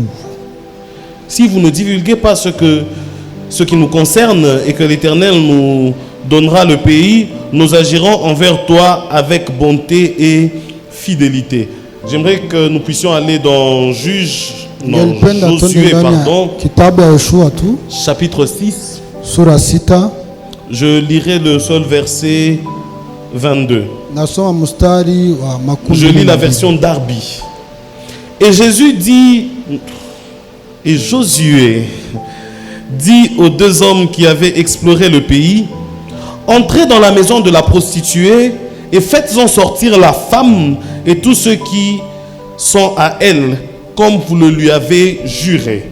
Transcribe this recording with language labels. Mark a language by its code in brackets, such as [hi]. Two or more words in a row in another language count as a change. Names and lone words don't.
[fr] Si vous ne divulguez pas ce qui nous concerne et que l'Éternel nous donnera le pays, nous agirons envers toi avec bonté et fidélité. J'aimerais que nous puissions aller dans Josué, chapitre 6. [sw] Sura sita. [fr] Je lirai le seul verset 22. [sw] Nasoma mstari wa makumi. [fr] Je lis la version Darby. Et Josué dit aux 2 hommes qui avaient exploré le pays, entrez dans la maison de la prostituée et faites-en sortir la femme et tous ceux qui sont à elle, comme vous le lui avez juré.